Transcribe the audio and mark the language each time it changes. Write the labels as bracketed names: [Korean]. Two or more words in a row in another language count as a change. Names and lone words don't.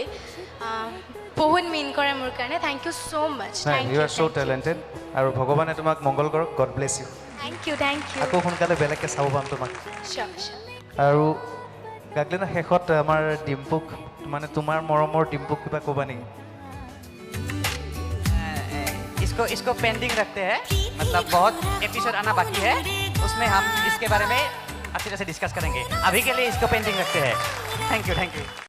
[Assamese] বহুত মিন কৰে মোৰ কাৰণে. [English] thank you so much. you are so talented, [Assamese] আৰু ভগৱানে তোমাক মংগল কৰক. [English] God bless you. thank you, thank you. [Assamese] আকৌ সোনকালে বেলেগকৈ চাব পাম তোমাক. [English] cheers cheers. [Assamese] আৰু গাগলিনা, শেষত আমাৰ ডিম্পুক, মানে তোমাৰ মৰমৰ ডিম্পুক কিবা ক'বা নেকি? [Hindi] इसको पेंडिंग रखते हैं, मतलब बहुत एपिसोड आना बाकी है, उसमें हम इसके बारे में अच्छी तरह से डिस्कस करेंगे. अभी के लिए इसको पेंडिंग रखते हैं. [English] thank you.